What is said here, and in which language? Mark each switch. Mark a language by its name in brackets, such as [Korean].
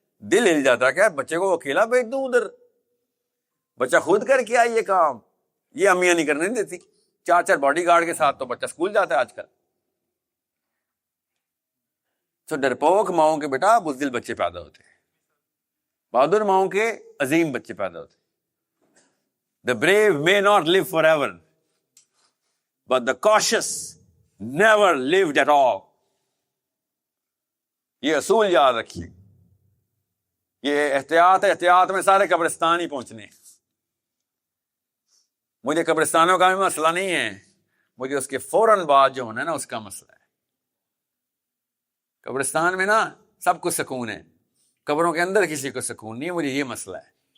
[Urdu] دل ہل جاتا ہے, کیا بچے کو اکیلا بھیج دوں ادھر؟ بچہ خود کر کے آئی یہ کام, یہ امیاں نہیں کرنے دیتی. 4 باڈی گارڈ کے ساتھ تو بچہ اسکول جاتا ہے آج کل. تو ڈرپوک ماؤں کے بیٹا بزدل بچے پیدا ہوتے ہیں, بہادر ماؤں کے عظیم بچے پیدا ہوتے ہیں. [English] The brave may not live forever, but the cautious never lived at all. [Urdu] یہ اصول یاد رکھیے. یہ احتیاط میں سارے قبرستان ہی پہنچنے. مجھے قبرستانوں کا بھی مسئلہ نہیں ہے, مجھے اس کے فوراً بعد جو ہونا ہے نا اس کا مسئلہ ہے. قبرستان میں نا سب کو سکون ہے, قبروں کے اندر کسی کو سکون نہیں ہے. مجھے یہ مسئلہ ہے.